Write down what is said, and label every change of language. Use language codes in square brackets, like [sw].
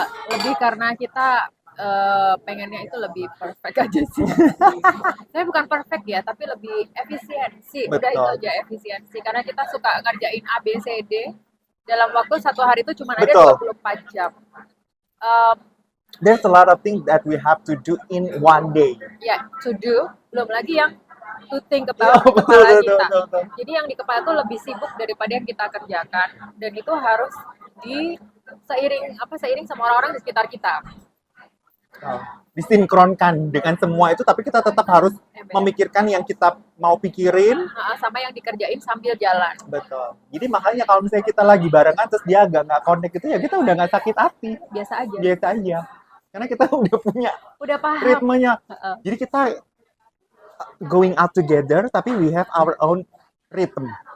[id] Lebih karena kita pengennya itu lebih perfect aja sih. Saya bukan perfect ya, tapi lebih efisiensi. Betul. Udah itu aja efisiensi. Karena kita suka ngerjain A, B, C, D dalam waktu satu hari itu cuma ada 24 jam. [en] There's a lot of things that we have to do in one day. [id] Ya, [en] to do. [id] Belum lagi yang [en] to think about [id] di kepala kita. Jadi yang di kepala itu lebih sibuk daripada yang kita kerjakan. Dan itu harus seiring sama orang-orang di sekitar kita. Disinkronkan dengan semua itu, tapi kita tetap harus memikirkan yang kita mau pikirin sama yang dikerjain sambil jalan. Betul. Jadi makanya kalau misalnya kita lagi barengan terus dia agak nggak connect itu ya kita udah nggak sakit hati. Biasa aja. Karena kita udah paham ritmenya. Jadi kita [en] going out together [id] tapi [en] we have our own rhythm.